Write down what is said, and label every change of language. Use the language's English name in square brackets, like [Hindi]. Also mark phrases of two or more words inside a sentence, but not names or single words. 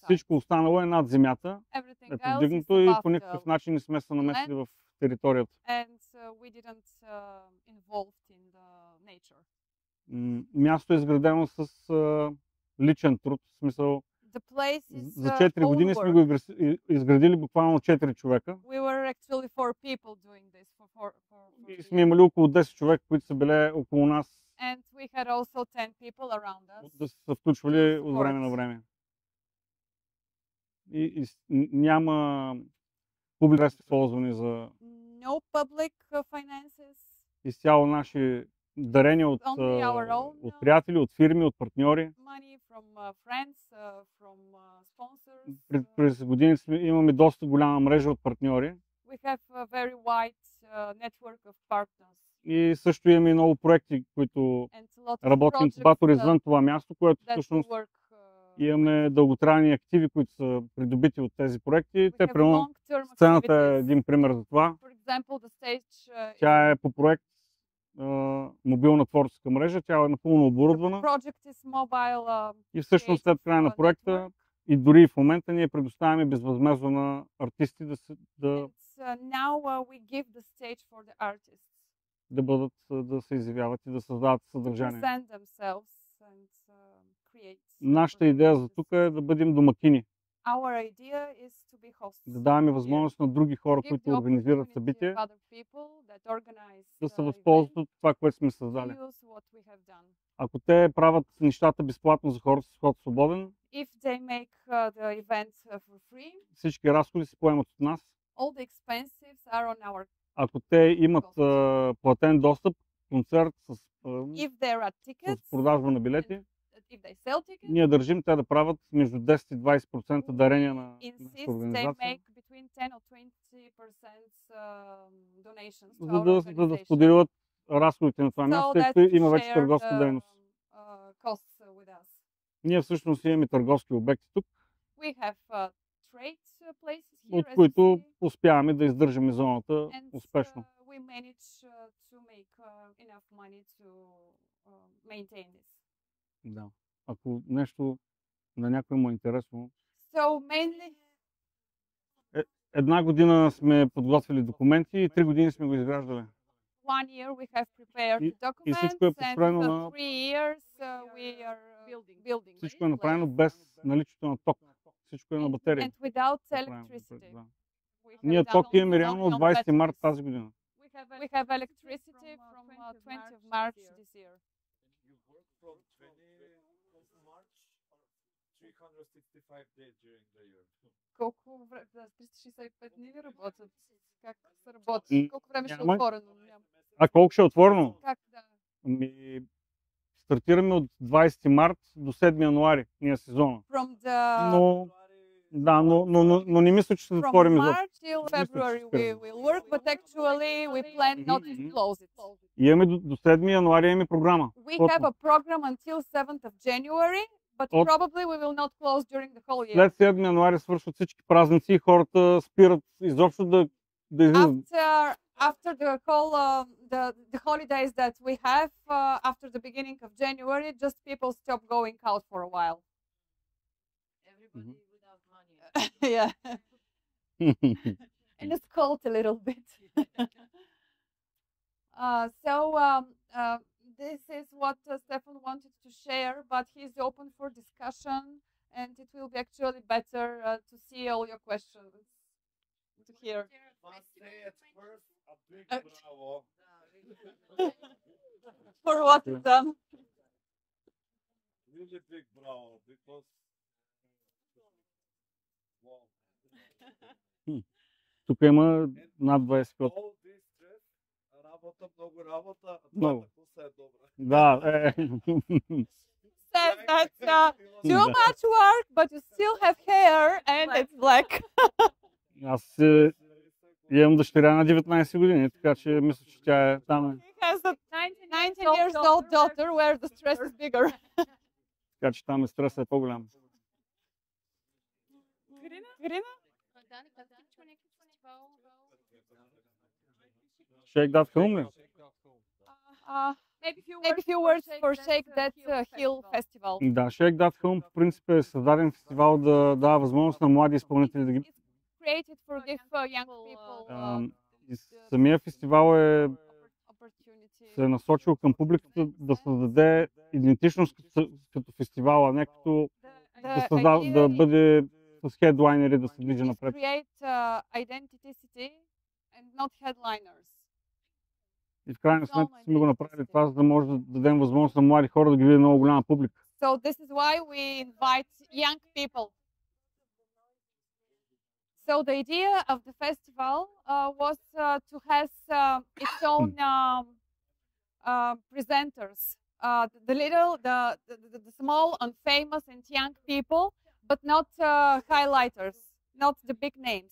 [Bulgarian] Всичко останало е над земята, [English] Everything [Bulgarian] е [English] else is [Bulgarian] повдигнато и [English] above [Bulgarian] по никакъв [English] the [Bulgarian] начин не сме се намесили в територията. [English] and we didn't involved in the nature. [Bulgarian] Място е изградено с личен труд, в смисъл [English] The place is [Bulgarian] за 4 години сме го изградили буквално 4 човека. [English] We were actually 4 people doing this for [Bulgarian] И сме имали около 10 човека, които са били около нас, [English] and we had also 10 people around us. [Bulgarian] да са се включвали от време на време. няма публични средства използвани за [English] No public finances. [Bulgarian] изцяло наши дарения от [English] Only our own, [Bulgarian] приятели, от фирми, от партньори. [English] money from friends, from sponsors. [Bulgarian] През годините имаме доста голяма мрежа от партньори [English] We have a very wide network of partners [Bulgarian] и също имаме много проекти, които [English] and a lot of [Bulgarian] работим [English] projects [Bulgarian] инкубатор извън това място, което [English] that we [Bulgarian] всъщност [English] work. [Bulgarian] имаме дълготрайни активи, които са придобити от тези проекти. [English] We [Bulgarian] Те, [English] have [Bulgarian] примерно, [English] long-term [Bulgarian] сцената е [English] activities. [Bulgarian] един пример за това. [English] For example, the stage [Bulgarian] Тя е по проект мобилна творческа мрежа, тя е напълно [English] the [Bulgarian] оборудвана [English] project is mobile. [Bulgarian] и всъщност след края на проекта [English] Network. [Bulgarian] и дори в момента ние предоставяме безвъзмездно на артисти [English] And now we give the stage for the artists [Bulgarian] да се изявяват и да създават [English] to [Bulgarian] съдържание. [English] present themselves and create. [Bulgarian] Нашата идея за тук е да бъдем домакини, [English] Our idea is to be hosts. [Bulgarian] да даваме възможност на други хора, [English] Give [Bulgarian] които [English] the [Bulgarian] организират [English] opportunity [Bulgarian] събития, [English] of other people that organize [Bulgarian] да се [English] events [Bulgarian] възползват от това, което сме [English] to [Bulgarian] създали. [English] use what we have done. [Bulgarian] Ако те правят нещата безплатно за хората с вход свободен, [English] If they make the event for free, [Bulgarian] всички разходи се поемат от нас. [English] all the expenses are on our. [Bulgarian] Ако те имат платен достъп, концерт [English] If there are [Bulgarian] с [English] tickets, [Bulgarian] продажба на билети, [English] if they sell tickets, [Bulgarian] ние държим те да правят между 10 и 20% дарения на [English] insist [Bulgarian] нашата [English] they [Bulgarian] организация, [English] make between 10 or 20% donations to [Bulgarian] за [English] our [Bulgarian] да [English] organization. [Bulgarian] споделят разходите на това [English] So [Bulgarian] място, тъй [English] that [Bulgarian] като има [English] to [Bulgarian] вече [English] share [Bulgarian] търговска [English] the, [Bulgarian] дейност. [English] costs with us. [Bulgarian] Ние всъщност имаме търговски обекти тук, [English] We have trade places here, [Bulgarian] от [English] as you [Bulgarian] които [English] see, [Bulgarian] успяваме да издържаме зоната [English] and [Bulgarian] успешно. [English] we manage to make enough money to maintain this. [Bulgarian] Да. Ако нещо на някой му е интересно, [English] So mainly, [Bulgarian] една година сме подготвили документи и 3 години сме го изграждали. [English] 1 year we have prepared [Bulgarian] И [English] documents, [Bulgarian] всичко е [English] and [Bulgarian] построено [English] for [Bulgarian] на- [English] 3 years we are building. [Bulgarian] Всичко е направено без наличието на ток. Всичко е на батерия. [English] And without [Bulgarian] направено. [English] electricity. [Bulgarian] Да. [English] We have [Bulgarian] Ние [English] done [Bulgarian] ток [English] only [Bulgarian] имаме реално от [English] on [Bulgarian] 20 март [English] batteries. [Bulgarian] тази година. [English] We have electricity from 20th of March this year. You work from 20th of March or 365 days during the year? [Bulgarian] Колко време? 365 дни ли работят? Как се работи? М, Колко време ще е няма. отворено? А колко ще е отворено? Как да? Ами, стартираме от 20 март до 7 януари, ние сезона. [English] From the [Bulgarian] Но, да, но не мисля, че ще [English] from [Bulgarian] затворим изобщо. [English] March till February we will work, but actually we plan not to Mhm. close it. [Bulgarian] И имаме до 7 януари имаме програма. [English] We [Bulgarian] Плътно. [English] have a program until 7th of January, but [Bulgarian] От- [English] probably we will not close during the whole year. [Bulgarian] След 7 януари свършват всички празници и хората спират изобщо да излизат. [English] After the whole the holidays that we have after the beginning of January, just people stop going out for a while. Everybody Mhm. without money. Yeah, and it's cold a little bit. So this is what Stefan wanted to share, but he's open for discussion, and it will be actually better to see all your questions, to hear. Must say at first a big Uh, bravo. For what is done. Really big bravo because wow. [Bulgarian] Тук има над 20 код. [English] All this stress, [Bulgarian] работа, много работа, а Много. твоята коса е добра. Да, [English] Says that too [Bulgarian] Да. [English] much work, but you still have hair and it's black. [Bulgarian] Аз имам дъщеря на 19 години, така че мисля, че тя е там. [English] He has a 19 years old daughter where the stress is bigger. [Bulgarian] Така че там стресът е по-голям. Ирина? Shake That Film ли? [English] Maybe few words for Shake That Hill Festival. [Bulgarian] Да, Shake That Film по принцип е създаден фестивал да дава възможност на млади изпълнители да ги... [English] It's created for give young people [Bulgarian] И самия фестивал [English] opportunity. [Bulgarian] се е насочил към публиката да създаде идентичност като фестивал, а не като да бъде с хедлайнери да се движи напред. [English] Create identity and not headliners. [Bulgarian] И в крайна сметка сме го направили това, за да може да дадем възможност на млади хора да ги видят много голяма публика. [English] So this is why we invite young people. So the idea of the festival was to have its own presenters, the small and famous and young people, but not highlighters, not the big names.